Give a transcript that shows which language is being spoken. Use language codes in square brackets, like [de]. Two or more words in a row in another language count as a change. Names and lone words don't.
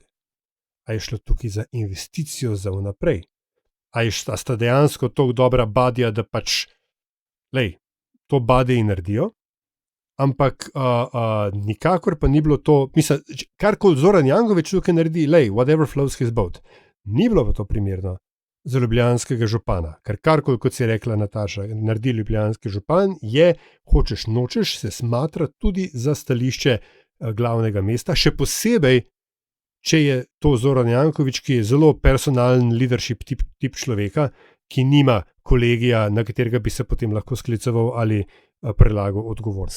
[sl] A je šlo tukaj za investicijo za vnaprej? A sta dejansko tako dobra badja, da pač, to badji naredijo? Ampak nikakor pa ni bilo to, mislim, karkoli Zoran Janković tukaj naredi, [en] whatever floats his boat. [sl] Ni bilo pa to primerno za ljubljanskega župana, ker karkoli, kot si rekla Nataša, naredi ljubljanski župan, je, hočeš nočeš, se smatra tudi za stališče glavnega mesta, še posebej, če je to Zoran Janković, ki je zelo personalen leadership tip človeka, ki nima kolegija, na katerega bi se potem lahko skliceval ali prelagal odgovornost.